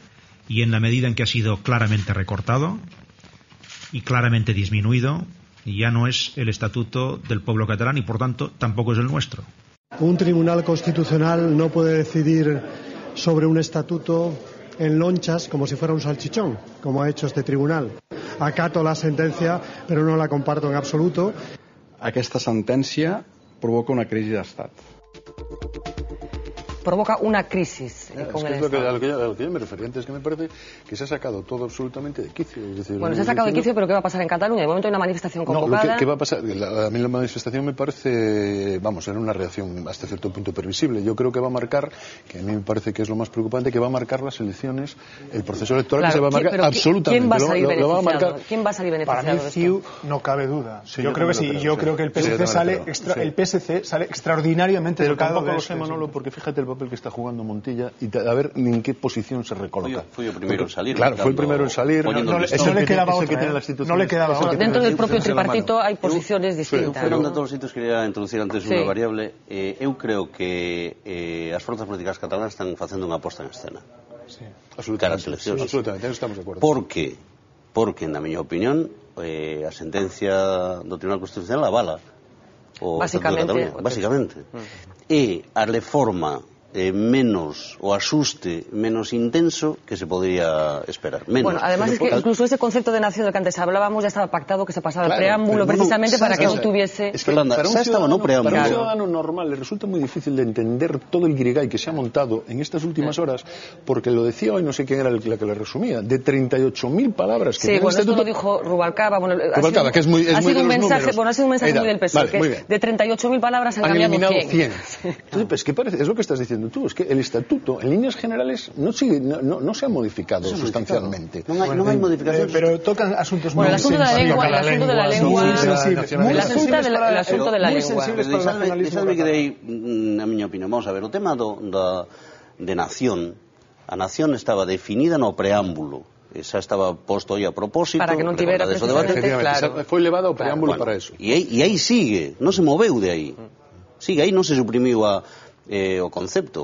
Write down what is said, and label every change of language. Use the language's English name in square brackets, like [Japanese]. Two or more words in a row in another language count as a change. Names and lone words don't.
[Spanish] Y en la medida en que ha sido claramente recortado y claramente disminuido, ya no es el estatuto del pueblo catalán y, por tanto, tampoco es el nuestro. Un tribunal constitucional no puede decidir sobre un estatuto en lonchas como si fuera un salchichón, como ha hecho este tribunal. Acato la sentencia, pero no la comparto en absoluto. [Catalan] Aquesta sentència provoca una crisi d'estat. [Spanish] Provoca una crisis con el Estado. A lo que yo me refería antes, que me parece que se ha sacado todo absolutamente de quicio. Es decir, bueno, se ha sacado de quicio, pero ¿qué va a pasar en Cataluña? De momento hay una manifestación convocada. ¿Qué va a pasar? A mí la manifestación me parece, era una reacción hasta cierto punto previsible. Yo creo que va a marcar, que a mí me parece que es lo más preocupante, que va a marcar las elecciones, el proceso electoral, que se va a marcar absolutamente. ¿Quién va a salir beneficiado? ¿Quién va a salir beneficiado? Para mí, CiU, no cabe duda. Yo creo que sí. Yo creo que el PSC sale extraordinariamente pero tocado. Tampoco lo sé, Manolo, porque fíjate el papel que está jugando Montilla y a ver en qué posición se recoloca. Fue el primero en salir. Claro, fue el primero en salir. No le quedaba otra. No le quedaba otra. Dentro del propio tripartito hai posiciones distintas. [Galician] Pero de todos os sitios quería introducir antes unha variable. Eu creo que as forzas políticas catalanas están facendo unha aposta en escena. Sí, absolutamente, estamos de acordo. Por que? Porque, na miña opinión, a sentencia do Tribunal Constitucional avala o basicamente. E a reforma menos, o asuste menos intenso que se podría esperar. Menos. [Spanish] Bueno, además es que incluso ese concepto de nación del que antes hablábamos ya estaba pactado que se pasara el preámbulo precisamente para que no tuviese... Es que para un ciudadano normal le resulta muy difícil de entender todo el guirigay que se ha montado en estas últimas horas, porque lo decía hoy, no sé quién era la que le resumía, de 38.000 palabras que sí, bueno, esto lo dijo Rubalcaba, que es muy ha sido un mensaje, bueno, ha sido un mensaje muy del PSOE, que de 38.000 palabras han cambiado 100. Entonces, pues, ¿qué parece? Es lo que estás diciendo tú, es que el estatuto en líneas generales no se ha modificado sustancialmente. No hay modificaciones, pero tocan asuntos muy sensibles. El asunto de la lengua, el asunto de la lengua. [Galician] Deixadme que dei a miña opinión. Vamos a ver, o tema de nación, a nación estaba definida no preámbulo. Esa estaba posto aí a propósito para que non tivera precisamente, claro. Foi levado ao preámbulo para eso. E aí sigue, non se moveu de aí. Sigue aí, non se suprimiu o concepto.